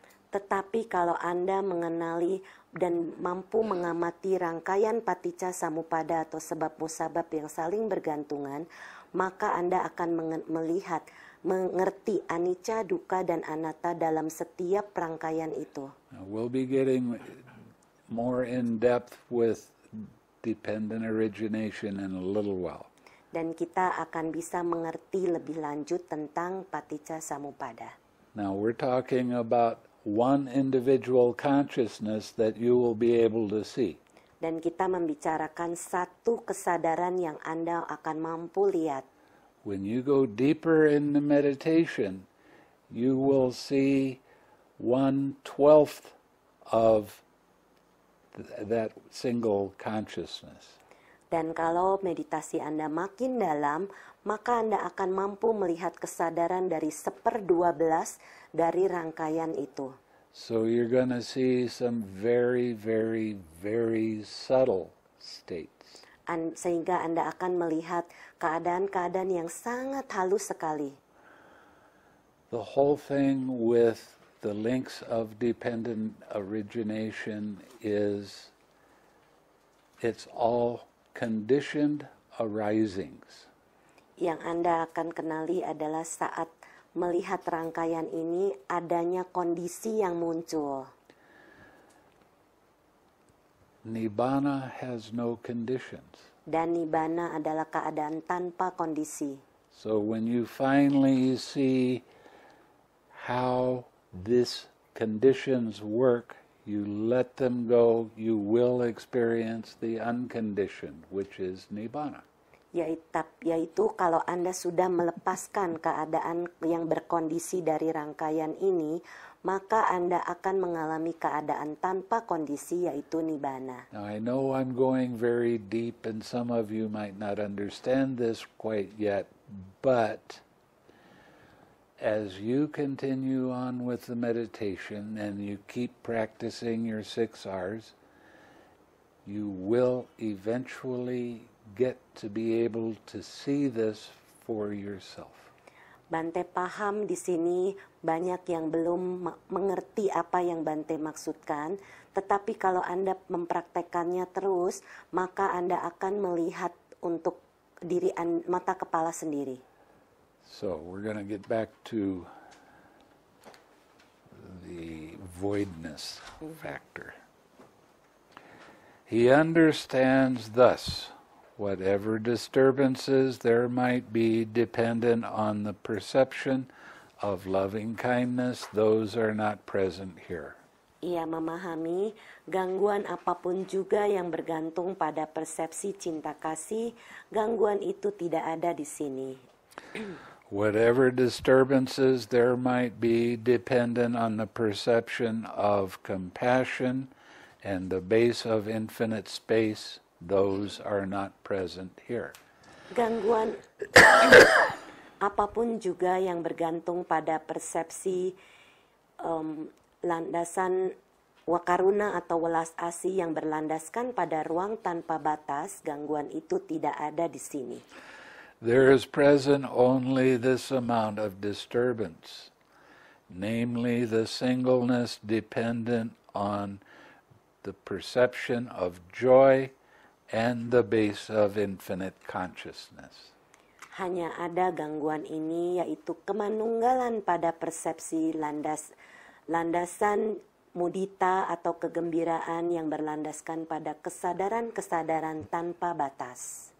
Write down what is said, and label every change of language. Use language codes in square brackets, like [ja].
[id] Tetapi kalau Anda mengenali dan mampu mengamati rangkaian paticca samuppada atau sebab musabab yang saling bergantungan, maka Anda akan mengerti anicca, dukkha, dan anatta dalam setiap rangkaian itu. [en] We'll be getting more in depth with dependent origination in a little while. [id] Dan kita akan bisa mengerti lebih lanjut tentang paticca samuppada. [en] Now we're talking about one individual consciousness that you will be able to see. [id] Dan kita membicarakan satu kesadaran yang Anda akan mampu lihat. [en] When you go deeper in the meditation, you will see 1/12 of that single consciousness. [id] Dan kalau meditasi Anda makin dalam, maka Anda akan mampu melihat kesadaran dari 1/12 dari rangkaian itu. [en] So you're going to see some very, very, very subtle states. [id] Sehingga Anda akan melihat keadaan-keadaan yang sangat halus sekali. [en] The whole thing with the links of dependent origination is it's all conditioned arisings. [id] Yang Anda akan kenali adalah saat melihat rangkaian ini adanya kondisi yang muncul. [en] Nibbana has no conditions. [id] Dan nibbana adalah keadaan tanpa kondisi. [en] So when you finally see how these conditions work, you let them go, you will experience the unconditioned, which is nibbana. [id] Yaitu kalau Anda sudah melepaskan keadaan yang berkondisi dari rangkaian ini, maka Anda akan mengalami keadaan tanpa kondisi, yaitu nibbana. [en] Now I know I'm going very deep and some of you might not understand this quite yet, but as you continue on with the meditation and you keep practicing your 6 R's, you will eventually get to be able to see this for yourself. [id] Bante paham di sini banyak yang belum mengerti apa yang Bante maksudkan, tetapi kalau Anda mempraktekannya terus, maka Anda akan melihat untuk diri mata kepala sendiri. [en] So we're going to get back to the voidness factor. He understands thus, whatever disturbances there might be dependent on the perception of loving kindness, those are not present here. [id] Ia memahami gangguan apapun juga yang bergantung pada persepsi cinta kasih, gangguan itu tidak ada di sini. [en] Whatever disturbances there might be dependent on the perception of compassion and the base of infinite space, those are not present here. [id] Gangguan apapun juga yang bergantung pada persepsi landasan wakaruna atau welas asih yang berlandaskan pada ruang tanpa batas, gangguan itu tidak ada di sini. [en] There is present only this amount of disturbance, namely the singleness dependent on the perception of joy and the base of infinite consciousness. [id] Hanya ada gangguan ini, yaitu kemanunggalan pada persepsi landasan mudita atau kegembiraan yang berlandaskan pada kesadaran-kesadaran tanpa batas.